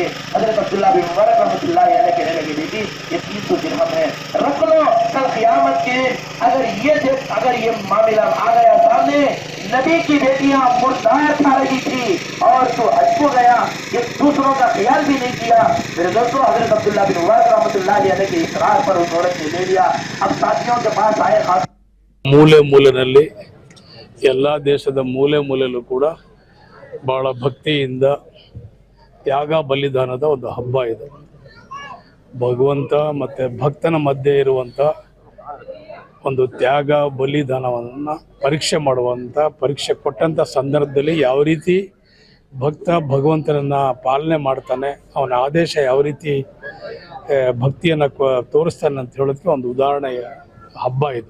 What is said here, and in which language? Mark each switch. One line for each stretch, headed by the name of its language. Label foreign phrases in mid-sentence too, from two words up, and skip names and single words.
Hindi: हजरत अब्दुल्ला बिन मुबारक
Arabic: رحمة الله عليه
Hindi: कहने लगे, बेटी ये 300 दिरहम है, रख लो, कल क़यामत के अगर ये मामला आ गया सामने, नबी की बेटियां मुर्दार खा रही थी और तो हज को गया, ये दूसरों का ख्याल भी नहीं किया। मेरे दोस्तों, हजरत अब्दुल्ला बिन मुबारक
Arabic: رحمة الله عليه
Hindi: के इसरार पर उस औरत ने ले लिया। अब साथियों के पास आए खास
Kannada: ಮೂಲೆ ಮೂಲೆಯಲ್ಲಿ ಎಲ್ಲ ದೇಶದ ಮೂಲೆ ಮೂಲೆಯಲ್ಲೂ ಕೂಡ ಬಹಳ ಭಕ್ತಿಯಿಂದ ತ್ಯಾಗ ಬಲಿದಾನದ ಒಂದು ಹಬ್ಬ ಇದು. ಭಗವಂತ ಮತ್ತು ಭಕ್ತನ ಮಧ್ಯೆ ಇರುವಂಥ ಒಂದು ತ್ಯಾಗ ಬಲಿದಾನವನ್ನು ಪರೀಕ್ಷೆ ಪರೀಕ್ಷೆ ಕೊಟ್ಟಂಥ ಸಂದರ್ಭದಲ್ಲಿ ಯಾವ ರೀತಿ ಭಕ್ತ ಭಗವಂತನನ್ನು ಪಾಲನೆ ಮಾಡ್ತಾನೆ, ಅವನ ಆದೇಶ ಯಾವ ರೀತಿ ಭಕ್ತಿಯನ್ನು ತೋರಿಸ್ತಾನೆ ಅಂತ ಹೇಳೋದಕ್ಕೆ ಒಂದು ಉದಾಹರಣೆಯ ಹಬ್ಬ ಇದು.